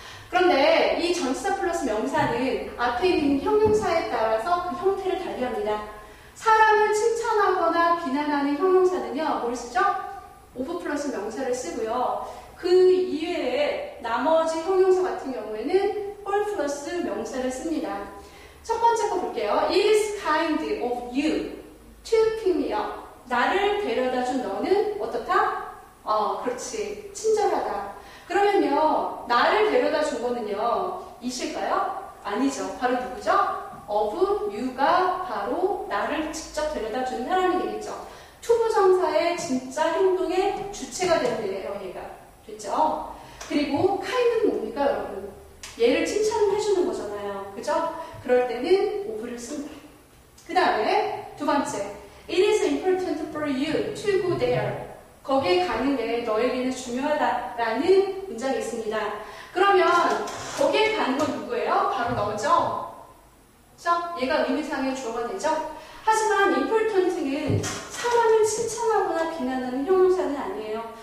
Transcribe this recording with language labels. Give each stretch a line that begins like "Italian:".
Korean: 그런데 이 전치사 플러스 명사는 앞에 있는 형용사에 따라서 그 형태를 달리합니다. 사람을 칭찬하거나 비난하는 형용사는요, 뭘 쓰죠? of 플러스 명사를 쓰고요. 그 이외에 나머지 형용사 같은 경우에는 all 플러스 명사를 씁니다. 첫 번째 거 볼게요.
English: It is kind of you to pick me up.
Korean: 나를 데려다 준 너는 어떻다? 그렇지. 친절하다. 그러면요, 나를 데려다 준 거는요, 이실까요? 아니죠. 바로 누구죠? of you가 바로 나를 직접 데려다 준 사람이 되겠죠. 투부정사의 진짜 행동의 주체가 되는 애예요, 얘가. 됐죠? 그리고 kind는 뭡니까, 여러분? 얘를 칭찬을 해주는 거잖아요. 그죠? 그럴 때는 of를 씁니다. 그 다음에 두 번째.
English: It is important for you to go there.
Korean: 거기에 가는 게 너에게는 중요하다라는 문장이 있습니다. 그러면 거기에 가는 건 누구예요? 바로 너죠? 그죠? 얘가 의미상의 주어가 되죠? 하지만 important는 사람을 칭찬하거나 비난하는 형용사는 아니에요.